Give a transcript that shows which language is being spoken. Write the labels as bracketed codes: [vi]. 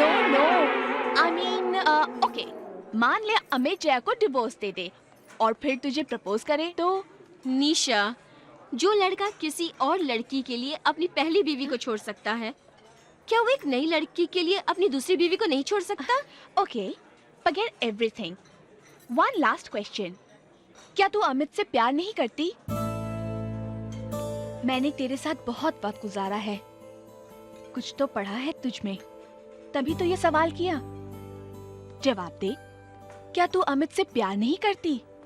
[en] no, I mean okay, [hi] मान ले अमित जया को डिवोर्स दे दे और फिर तुझे प्रपोज करे तो? निशा, जो लड़का किसी और लड़की के लिए अपनी पहली बीवी को छोड़ सकता है, क्या वो एक नई लड़की के लिए अपनी दूसरी बीवी को नहीं छोड़ सकता? [en] Okay, forget everything. One last question. [hi] क्या तू अमित से प्यार नहीं करती? मैंने तेरे साथ बहुत वक्त गुजारा है, कुछ तो पढ़ा है तुझ में, तभी तो ये सवाल किया। जवाब दे, क्या तू अमित से प्यार नहीं करती?